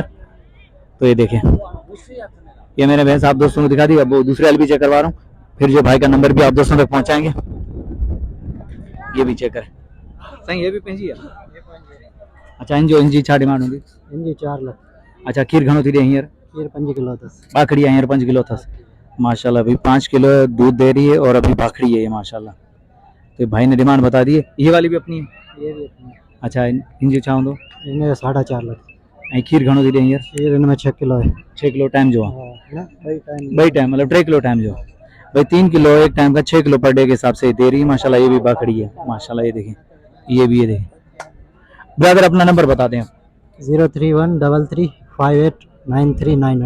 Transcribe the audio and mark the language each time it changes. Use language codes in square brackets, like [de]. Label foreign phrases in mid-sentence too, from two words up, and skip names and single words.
[ur] تو یہ دیکھیں، یہ میں نے بھینس آپ دوستوں کو دکھا دی. اب وہ دوسرے والی بھی چیک کروا رہا ہوں، پھر جو بھائی کا نمبر بھی آپ دوستوں تک پہنچائیں گے. یہ بھی چیک کریں صحیح، یہ بھی پینجی ہے. [sd] अच्छा इंजी छा डिमांड होगी? इंजी 4 लाख। अच्छा खीर घणो थी हींअर? खीर 5 किलो अथस। बाखड़ी हींअर 5 किलो अथस माशाल्लाह। [ur] بھائی 5 کلو دودھ دے رہی ہے اور ابھی باکھڑی ہے یہ ماشاءاللہ۔ تو بھائی نے ڈیمانڈ بتا دی ہے. یہ والی بھی اپنی ہے? یہ بھی اپنی. [sd] अच्छा इंजी छा दो? [ur] ان میں 4.5 لاکھ. [sd] ऐं खीर घणो थी हींअर? [ur] کھیر ان میں 6 کلو ہے. [sd] 6 किलो टाइम जो ना [ur] بھائی ٹائم مطلب 3 کلو ٹائم جو بھائی 3 کلو ایک ٹائم کا، 6 کلو پر ڈے کے حساب سے دے رہی ہے ماشاءاللہ. یہ بھی باکھڑی ہے ماشاءاللہ. یہ دیکھیں، یہ بھی، یہ دیکھیں۔ برادر اپنا نمبر بتا دیں. 03133589391।